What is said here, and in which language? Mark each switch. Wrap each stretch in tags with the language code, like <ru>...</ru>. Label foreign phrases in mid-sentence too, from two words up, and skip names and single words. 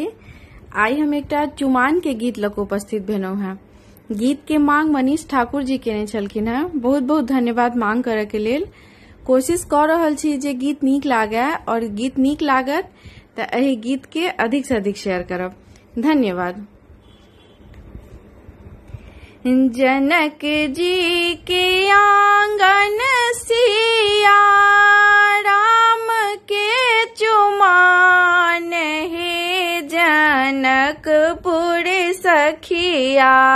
<mai>आई हम एकटा चुमान के गीत लक उपस्थित भेलहुं हैं। गीत के मांग मनीष ठाकुर जी केने छलखिन हैं। बहुत बहुत धन्यवाद मांग करे के लेल। कोशिश कर रहल छी जे गीत नीक लागे और गीत नीक लागत त एहि गीत के अधिक से अधिक शेयर करब। धन्यवाद। जनक जी के आंगन सिया राम के चुमान हे जनकपुर सखिया।</mai>